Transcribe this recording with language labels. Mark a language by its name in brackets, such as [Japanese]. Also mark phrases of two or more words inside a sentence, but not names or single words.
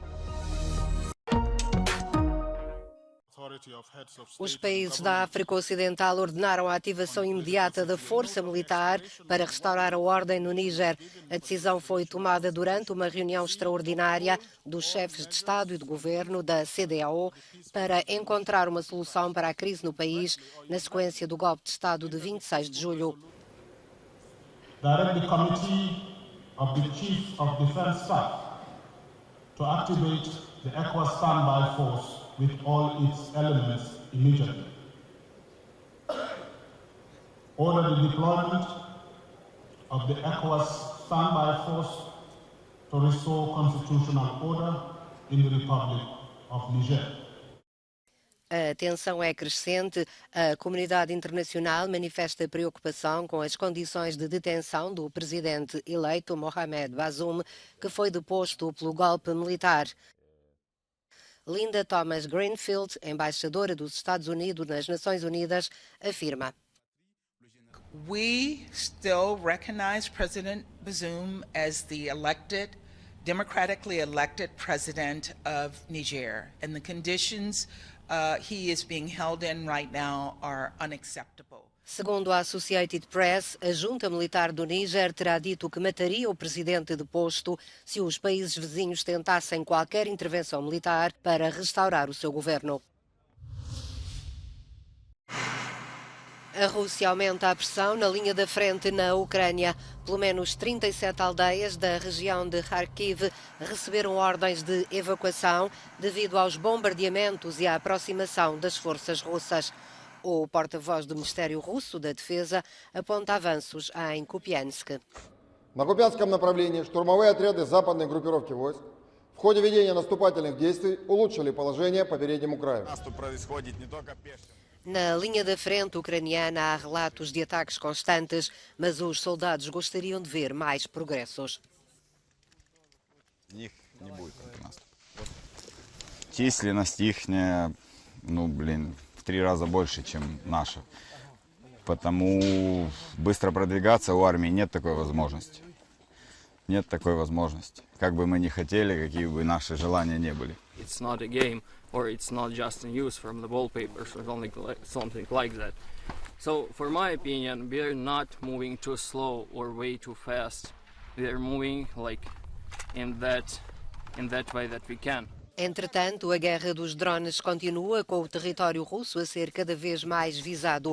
[Portuguese] Os países da África Ocidental ordenaram a ativação imediata da força militar para restaurar a ordem no Níger. A decisão foi tomada durante uma reunião extraordinária dos chefes de Estado e de Governo da CEDEAO para encontrar uma solução para a crise no país na sequência do golpe de Estado de 26 de julho. [English] Direct the Committee of the Chiefs of Defense Staff to activate the ECOWAS standby force with all its elements immediately. Order the deployment of the ECOWAS standby force to restore constitutional order in the Republic of Niger. [Portuguese] A tensão é crescente. A comunidade internacional manifesta preocupação com as condições de detenção do presidente eleito Mohamed Bazoum, que foi deposto pelo golpe militar. Linda Thomas Greenfield, embaixadora dos Estados Unidos nas Nações Unidas, afirma: [English] We still recognize President Bazoum as the democratically elected president of Niger, and the conditions he is being held in right now are unacceptable. [Portuguese] Segundo a Associated Press, a junta militar do Níger terá dito que mataria o presidente deposto se os países vizinhos tentassem qualquer intervenção militar para restaurar o seu governo. A Rússia aumenta a pressão na linha da frente na Ucrânia. Pelo menos 37 aldeias da região de Kharkiv receberam ordens de evacuação devido aos bombardeamentos e à aproximação das forças russas. O porta-voz do Ministério Russo da Defesa aponta avanços em Kupiansk. [Russian] На Купянском направлении штурмовые отряды западной группировки войск в ходе ведения наступательных действий улучшили положение по переднему краю. [Portuguese] Na linha da frente ucraniana há relatos de ataques constantes, mas os soldados gostariam de ver mais progressos. [Russian] Численность ихняя, в 3 раза больше, чем наша. Потому быстро продвигаться у армии нет такой возможности. Нет такой возможности. Как бы мы ни хотели, какие бы наши желания не были. [English] It's not a game, or it's not just news from the wallpapers or something like that. So, for my opinion, we are not moving too slow or way too fast. We are moving like in that way that we can. [Portuguese] Entretanto, a guerra dos drones continua, com o território russo a ser cada vez mais visado.